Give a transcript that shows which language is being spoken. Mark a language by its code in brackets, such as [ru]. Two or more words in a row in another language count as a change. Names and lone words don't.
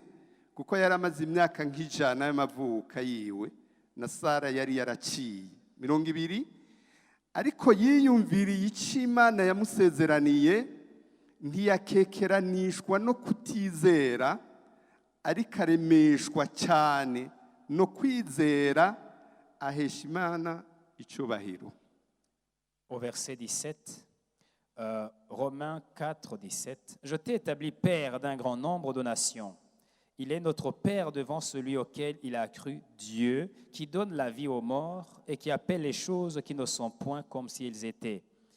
[rn] kuko yari amaze imyaka nk'ijana y'amavuka yiwe na Sara yari yaraciye 20 ariko yiyumviriye icyo Imana yamusezeraniye ntiyakekeranishwa no kutizera ariko aremeshwa cyane no kwizera ahesha Imana icyubahiro. [fr] Au verset 17, Romains 4, 17. Je t'ai établi père d'un grand nombre de nations. Il est notre Père devant celui auquel il a cru, Dieu, qui donne la vie aux morts et qui appelle les choses qui ne sont point comme s'ils étaient.